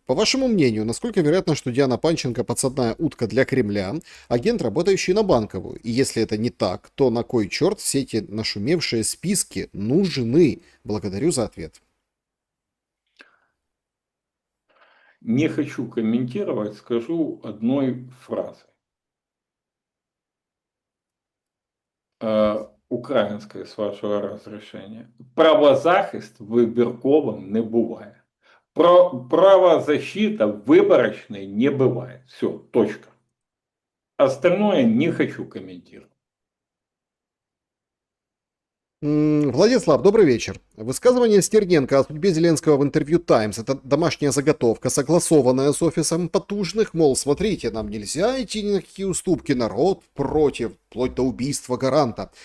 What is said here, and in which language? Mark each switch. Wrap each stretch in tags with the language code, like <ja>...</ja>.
<ru>По вашему мнению, насколько вероятно, что Диана Панченко подсадная утка для Кремля, агент, работающий на Банковую? И если это не так, то на кой черт все эти нашумевшие списки нужны? Благодарю за ответ. Не хочу комментировать, скажу одной фразой.</ru> <uk>Українською, з вашого розрішення. Правозахист вибірковим не буває.</uk> <ru>Правозащита выборочной не бывает. Все, точка. Остальное не хочу комментировать. Владислав, добрый вечер. Высказывание Стерненко о судьбе Зеленского в интервью «Таймс» — это домашняя заготовка, согласованная с офисом потужных, мол, смотрите, нам нельзя идти ни на какие уступки, народ против, вплоть до убийства гаранта.</ru>